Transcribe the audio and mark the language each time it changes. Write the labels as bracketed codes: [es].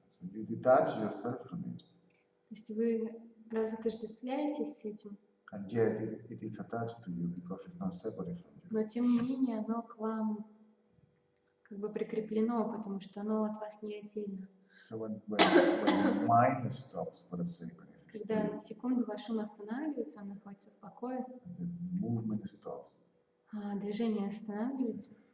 [en] So you detach yourself from it. [ru] То есть вы разотождествляетесь с этим, [en] And yet it is attached to you because it's not separate from you. [ru] но тем не менее оно к вам как бы прикреплено, потому что оно от вас не отдельно. [en] So when the mind stops for a second, it's [ru] Когда [en] still, [ru] на секунду ваш ум останавливается, он находится в покое, [en] the movement stops. [ru] а движение останавливается,